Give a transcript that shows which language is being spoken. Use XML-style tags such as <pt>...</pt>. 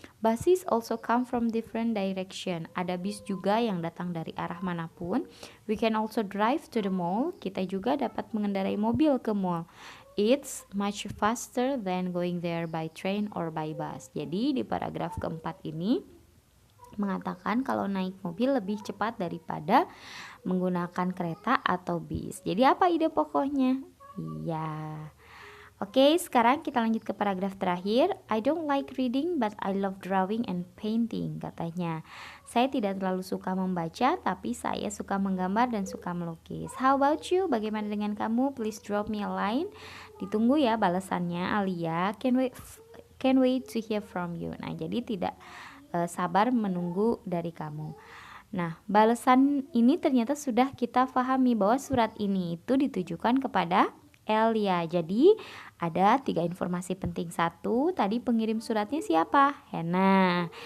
<en>Buses also come from different direction.</en> <id>Ada bis juga yang datang dari arah manapun.</id> <en>We can also drive to the mall.</en> <id>Kita juga dapat mengendarai mobil ke mall.</id> <en>It's much faster than going there by train or by bus.</en> <id>Jadi di paragraf keempat ini mengatakan kalau naik mobil lebih cepat daripada menggunakan kereta atau bis. Jadi apa ide pokoknya? Iya. Oke, sekarang kita lanjut ke paragraf terakhir.</id> <en>I don't like reading but I love drawing and painting,</en> <id>katanya. Saya tidak terlalu suka membaca, tapi saya suka menggambar dan suka melukis.</id> <en>How about you?</en> <id>Bagaimana dengan kamu?</id> <en>Please drop me a line.</en> <id>Ditunggu ya balasannya, Alia.</id> <en>Can wait to hear from you.</en> <id>Nah, jadi tidak sabar menunggu dari kamu. Nah, balasan ini ternyata sudah kita pahami bahwa surat ini itu ditujukan kepada Elia. Jadi ada 3 informasi penting. 1, tadi pengirim suratnya siapa? Hannah.</id>